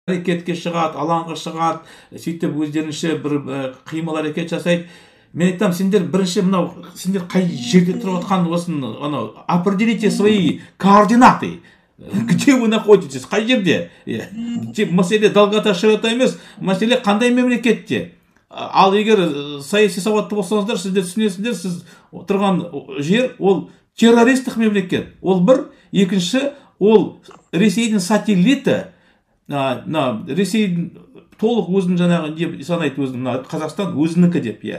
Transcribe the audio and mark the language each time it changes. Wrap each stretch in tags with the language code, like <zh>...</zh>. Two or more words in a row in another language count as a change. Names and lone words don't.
<kk>әрекетке шығады, алаңға шығады, сөйтіп өздерінше бір қимыл әрекет жасайды. Мен айтам, сендер бірінші мынау, сендер қай жерде тұрып отқан осыны, анау,</kk> <ru>определите свои координаты. Где вы находитесь?</ru> <kk>Қай жерде? Мәселе</kk> <ru>долгота широта</ru> <kk>емес, мәселе қандай мемлекетте? Ал егер саяси сауатты болсаңыздар, сіздер түсінесіздер, сіз тұрған жер ол террористік мемлекет. Ол бір, екінші, ол Ресейдің сателлиті, Ресейдің толық өзінің жаңағы деп санайды, өзінің Қазақстан өзінікі деп, иә.</kk>